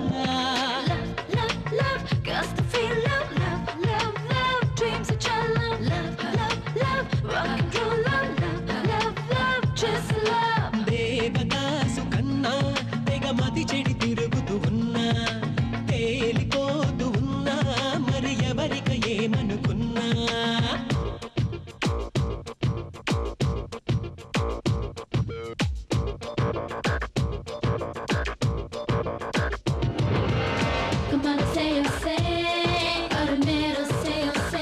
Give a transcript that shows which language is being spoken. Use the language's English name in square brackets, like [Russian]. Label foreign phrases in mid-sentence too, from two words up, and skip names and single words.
[Telugu] దేవదాసు కన్నా తెగ మతి చెడి తిరుగుతూ ఉన్నా, తేలిపోతూ ఉన్నా, మరి ఎవరిక ఏమనుకున్నా. [English] Come on, say you say, ordinary say you say.